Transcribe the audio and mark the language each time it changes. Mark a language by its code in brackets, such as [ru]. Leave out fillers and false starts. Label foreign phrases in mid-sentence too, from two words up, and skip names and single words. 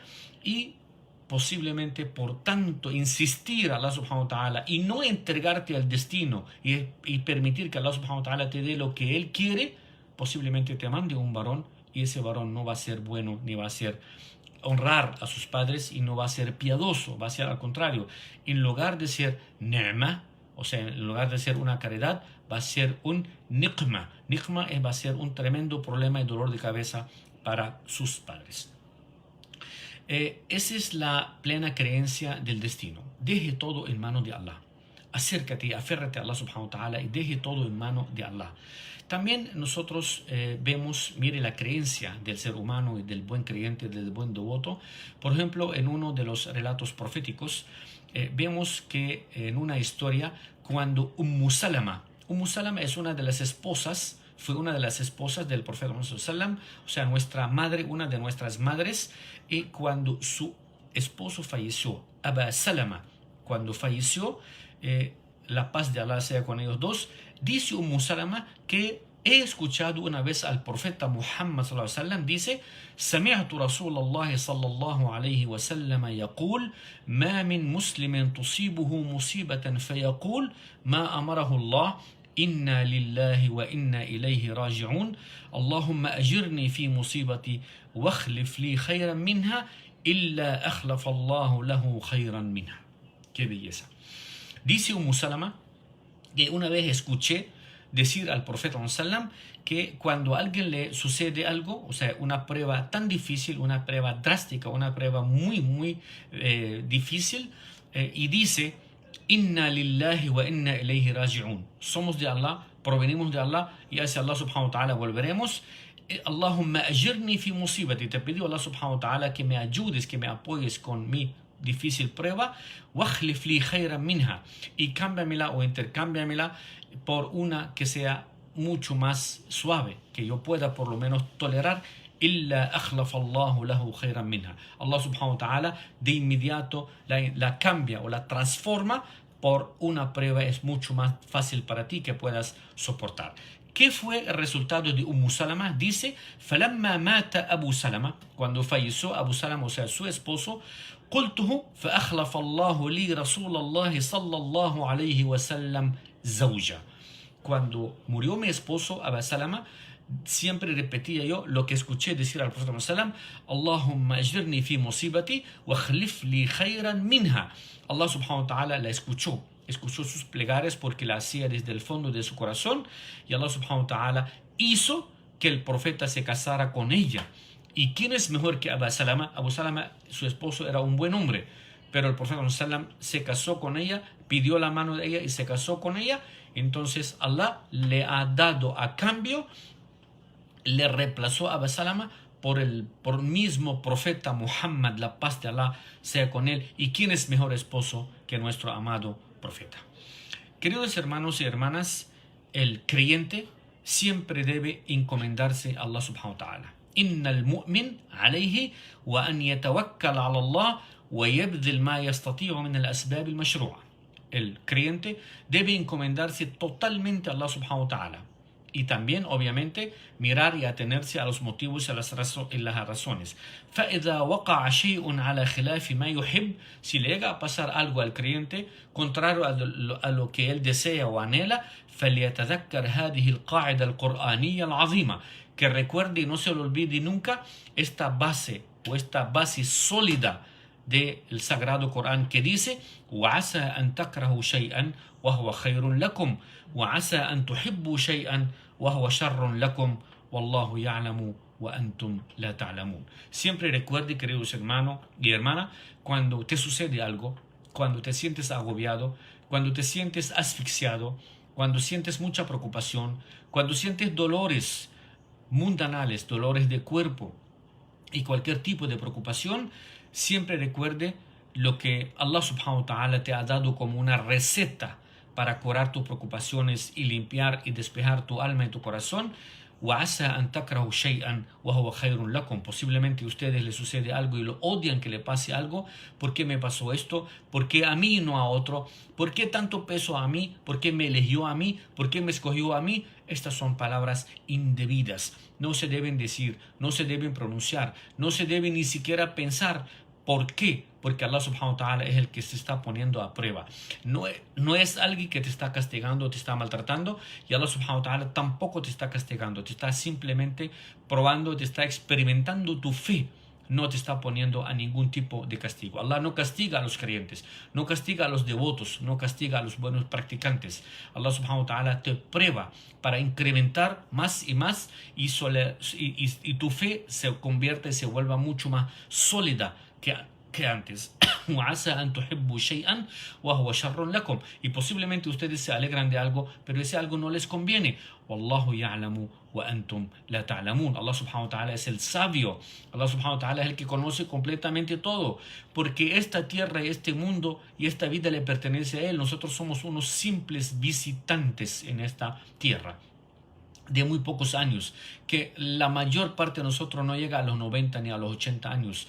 [es] Y posiblemente por tanto insistir a Allah [ar] سبحانه وتعالى [es] y no entregarte al destino y permitir que Allah [ar] سبحانه وتعالى [es] te dé lo que Él quiere, posiblemente te mande un varón y ese varón no va a ser bueno ni va a ser honrar a sus padres y no va a ser piadoso, va a ser al contrario. En lugar de ser ni'ma, o sea, en lugar de ser una caridad, va a ser un niqma. Niqma va a ser un tremendo problema y dolor de cabeza para sus padres. Esa es la plena creencia del destino. Deje todo en manos de Allah. Acércate, aférrate a Allah [ar] سبحانه وتعالى [es] y deje todo en manos de Allah. También nosotros vemos, mire, la creencia del ser humano y del buen creyente, del buen devoto. Por ejemplo, en uno de los relatos proféticos, vemos que en una historia, cuando Salama es una de las esposas, fue una de las esposas del profeta Muhammad sallam, o sea, nuestra madre, una de nuestras madres, y cuando su esposo falleció, Aba Salama, cuando falleció, la paz de Allah sea con ellos dos, dice Salama que he escuchado una vez al profeta Muhammad [ar] صلى الله عليه وسلم, [es] dice: [ar] سمعت رسول الله صلى الله عليه وسلم يقول ما من مسلم تصيبه مصيبة فيقول ما أمره الله إنا لله وإنا إليه راجعون اللهم أجرني في مصيبتي واخلف لي خيرا منها إلا أخلف الله له خيرا منها. [es] Qué belleza. Dice Salama que una vez escuché decir al profeta sallam que cuando a alguien le sucede algo, o sea, una prueba tan difícil, una prueba drástica, una prueba muy difícil, y dice: [ar] إنا لله وإنا إليه راجعون. [es] Somos de Allah, provenimos de Allah y hacia Allah [ar] سبحانه وتعالى [es] volveremos. [ar] اللهم أجرني في مصيبتي. [es] Te pido Allah [ar] سبحانه وتعالى [es] que me ayudes, que me apoyes con mi difícil prueba. [ar] واخلف لي خيرا منها. [es] Y cámbiamela o intercámbiamela por una que sea mucho más suave, que yo pueda por lo menos tolerar. [ar] إلا أخلف الله له خيرا منها. [es] Allah [ar] سبحانه وتعالى [es] de inmediato la cambia o la transforma por una prueba es mucho más fácil para ti que puedas soportar. ¿Qué fue el resultado de Salama? Dice: [ar] فَلَمَّا مَاتَ أبو سلمة, [es] cuando falleció Abu Salama, o sea, su esposo, [ar] قلته فأخلف الله لي رسول الله صلى الله عليه وسلم زوجا. [es] Cuando murió mi esposo Abu Salama, siempre repetía yo lo que escuché decir al profeta sallam: [ar] اللهم أجرني في مصيبتي واخلف لي خيرا منها. [es] Allah [ar] سبحانه وتعالى [es] la escuchó sus plegarias porque la hacía desde el fondo de su corazón, y Allah [ar] سبحانه وتعالى [es] hizo que el profeta se casara con ella. ¿Y quién es mejor que Abu Salama? Abu Salama, su esposo, era un buen hombre, pero el profeta sallam se casó con ella, pidió la mano de ella y se casó con ella. Entonces Allah le ha dado a cambio, le reemplazó a Abu Salama por el mismo profeta Muhammad, la paz de Allah sea con él. ¿Y quién es mejor esposo que nuestro amado profeta? Queridos hermanos y hermanas, el creyente siempre debe encomendarse a Allah [ar] سبحانه وتعالى. إن المؤمن عليه وأن يتوكل على الله ويبذل ما يستطيع من الأسباب المشروعة. [es] El creyente debe encomendarse totalmente a Allah [ar] سبحانه وتعالى [es] y también, obviamente, mirar y atenerse a los motivos y a las razones. [ar] فَإِذَا وَقَعَ شَيْءٌ عَلَى خِلَافِ مَا يُحِبُّ. [es] Si le llega a pasar algo al creyente contrario a lo que él desea o anhela, [ar] فَلْيَتَذَكَّرْ هَذِهِ الْقَاعِدَةَ الْقُرْآنِيَّةَ الْعَظِيمَةَ. [es] Que recuerde y no se lo olvide nunca esta base o esta base sólida del Sagrado Corán que dice: [ar] وَعَسَى أَن تَكْرَهُ شَيْئًا وَهُوَ خَيْرٌ لَكُمْ وَعَسَى أَن تُحِبُّوا شَيْئًا وَهُوَ شَرٌ لَكُمْ وَاللَّهُ يَعْلَمُ وَأَنْتُمْ لَا تَعْلَمُونَ. [es] Siempre recuerde, queridos hermanos y hermanas, cuando te sucede algo, cuando te sientes agobiado, cuando te sientes asfixiado, cuando sientes mucha preocupación, cuando sientes dolores mundanales, dolores de cuerpo y cualquier tipo de preocupación, siempre recuerde lo que Allah [ar] سبحانه وتعالى [es] te ha dado como una receta para curar tus preocupaciones y limpiar y despejar tu alma y tu corazón. [ar] وَعَسَى أَن تَكْرَهُ شَيْئًا وَهُوَ خَيْرٌ لَكُمْ. [es] Posiblemente a ustedes les sucede algo y lo odian que le pase algo. ¿Por qué me pasó esto? ¿Por qué a mí y no a otro? ¿Por qué tanto peso a mí? ¿Por qué me eligió a mí? ¿Por qué me escogió a mí? Estas son palabras indebidas. No se deben decir, no se deben pronunciar, no se debe ni siquiera pensar. ¿Por qué? Porque Allah [ar] سبحانه وتعالى [es] es el que se está poniendo a prueba. No es alguien que te está castigando, te está maltratando, y Allah [ar] سبحانه وتعالى [es] tampoco te está castigando, te está simplemente probando, te está experimentando tu fe. No te está poniendo a ningún tipo de castigo. Allah no castiga a los creyentes, no castiga a los devotos, no castiga a los buenos practicantes. Allah [ar] سبحانه وتعالى [es] te prueba para incrementar más y más y tu fe se convierte y se vuelva mucho más sólida que antes. [ar] وَعَسَى أَن تُحِبُّوا شَيْئًا وَهُوَ شَرٌ لَكُمْ. [es] Y posiblemente ustedes se alegran de algo, pero ese algo no les conviene. [ar] وَاللَّهُ يَعْلَمُ وَأَنْتُمْ لَا تَعْلَمُونَ. [es] Allah [ar] سبحانه وتعالى [es] es el sabio. Allah [ar] سبحانه وتعالى [es] es el que conoce completamente todo. Porque esta tierra y este mundo y esta vida le pertenece a Él. Nosotros somos unos simples visitantes en esta tierra de muy pocos años, que la mayor parte de nosotros no llega a los 90 ni a los 80 años.